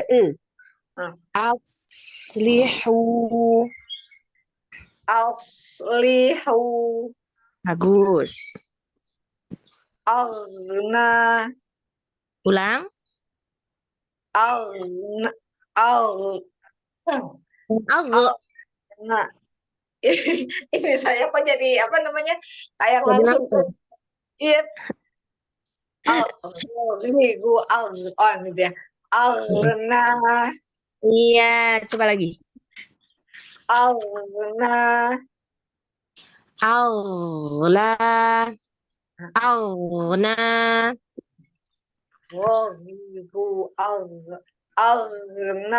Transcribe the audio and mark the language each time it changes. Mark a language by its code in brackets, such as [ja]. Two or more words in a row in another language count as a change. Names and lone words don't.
[ar] Hmm. Aslihu. aslihu, [id] Bagus. [ar] aghna, [id] Ulang. [ar] أغنى، أغنى. [id] Nah, ini saya kok jadi apa namanya kayak Jadi langsung ke nangkep. iya ini gua ini dia alna Iya, coba lagi. [ar] alna Aula. Auna. alna